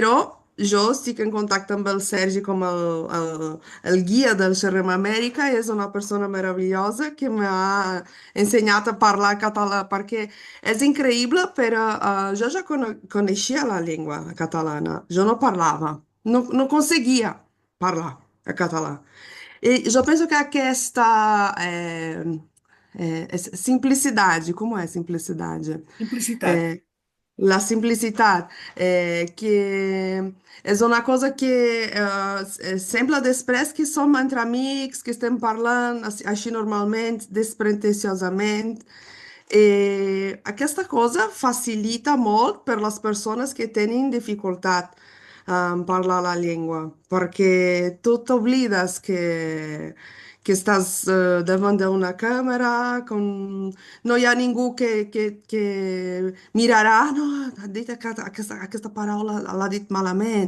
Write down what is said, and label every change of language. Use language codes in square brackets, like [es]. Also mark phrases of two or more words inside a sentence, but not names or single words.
[ca] Però jo estic en contacte amb el Sergi com el guia del Xerrem Amèrica, és una persona meravellosa que m'ha ensenyat a parlar català, perquè és increïble, però jo ja coneixia la llengua catalana, jo no parlava, no conseguia parlar a català. E jo penso que aquesta simplicidade, [pt] como é simplicidade? [ca] Simplicitat. La simplicidade, que és una cosa que sembla després que som entre amics, que estem parlant així normalment, despretensiosament. Aquesta cosa facilita molt per les persones que tenen dificultat en parlar la llengua, perquè tu t'oblides que estàs davant d'una càmera, no hi ha ningú que mirarà, no, ha dit aquesta paraula l'ha dit malament.